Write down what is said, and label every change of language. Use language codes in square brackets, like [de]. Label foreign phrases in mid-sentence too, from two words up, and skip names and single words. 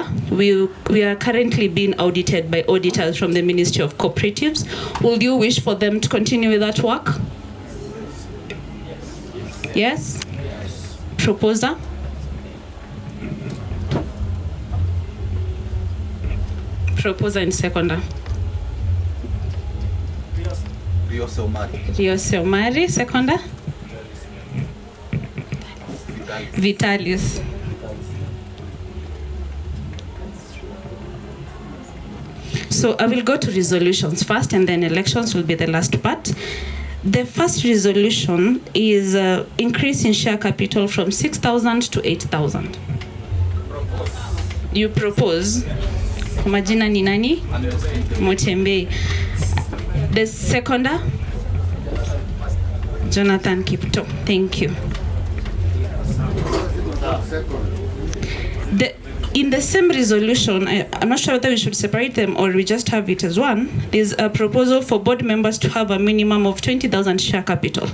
[en] We are currently being audited by auditors from the Ministry of Cooperatives. Would you wish for them to continue with that work? Yes? Proposer? Proposer and seconder. Riose Omari, seconder. Vitalis. So I will go to resolutions first, and then elections will be the last part. The first resolution is increase in share capital from 6,000 to 8,000. You propose. [sw] Majina ni nani? Motembe. [en] The seconder? Jonathan Kipto. Thank you. In the same resolution, I'm not sure whether we should separate them or we just have it as one. There's a proposal for board members to have a minimum of 20,000 share capital.